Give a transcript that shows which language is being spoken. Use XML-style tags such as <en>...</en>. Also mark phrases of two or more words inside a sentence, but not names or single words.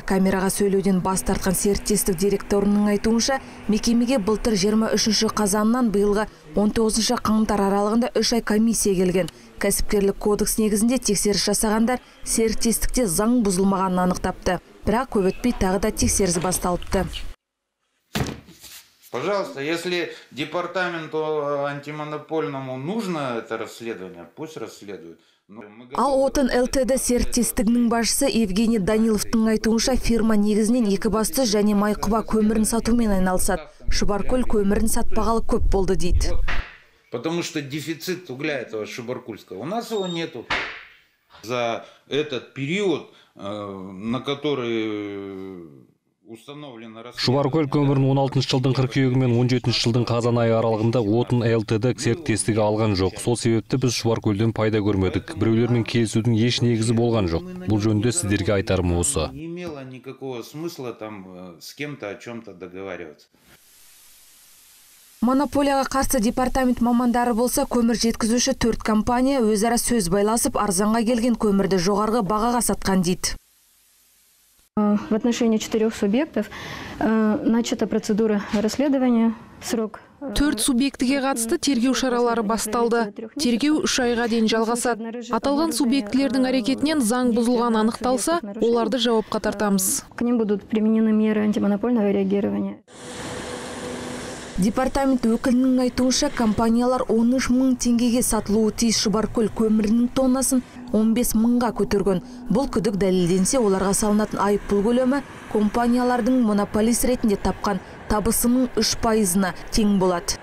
<kk>Камераға сөйлеуден бас тартқан серіктестік директорының айтуынша, мекемеге былтыр 23 қазаннан биылғы 19 қаңтар аралығында 3 ай комиссия келген. Кәсіпкерлік кодекс негізінде тексеріс жасағандар серіктестікте заң бұзылмағанын анықтапты. Бірақ көп өтпей тағы да тексеріс басталыпты.</kk> <ru>Пожалуйста, если департаменту антимонопольному нужно это расследование, пусть расследует.</ru> <kk>Ал Отын ЛТД серіктестігінің басшысы Евгений Даниловтың айтуынша, фирма негізінен екібастұз және Майқұба көмірін сатумен айналысады. Шұбаркөл көмірін сатпағалы көп болды дейді.</kk> <ru>Потому что дефицит угля этого шұбаркульского, у нас его нету. За этот период, на который...</ru> <kk>Шұбаркөл көмірін 16 жылдың қыркүйегі мен 17 жылдың қазан айы аралығында Отын ЛТД серіктестігі алған жоқ. Сол себепті біз Шұбаркөлден пайда көрмедік. Біреулермен келісудің еш негізі болған жоқ. Бұл жөнінде сіздерге айтарым осы.</kk> <ru>Не имело никакого смысла там с кем-то о чем-то договариваться.</ru> <kk>Монополияға қарсы департамент мамандары болса, көмір жеткізуші 4 компания өзара сөз байласып, арзанға келген көмірді жоғарғы бағаға сатқан дейді.</kk> <ru>В отношении 4 субъектов начата процедура расследования, срок.</ru> <kk>4 субъектіге қатысты тергеу шаралары басталды. Тергеу 3 айға дейін жалғасады. Аталған субъектілердің әрекетінен заң бұзылған анықталса, оларды жауапқа тартамыз.</kk> <ru>К ним будут применены меры антимонопольного реагирования.</ru> <kk>Департамент өкілінің айтуынша, компаниялар 13 мың теңгеге сатылуы тиіс Шұбаркөл көмірінің тоннасын 15 мыңға көтерген. Бұл күдік дәлелденсе, оларға салынатын айыппұл көлемі компаниялардың монополист ретінде тапқан табысының 3%-на тең болады.</kk>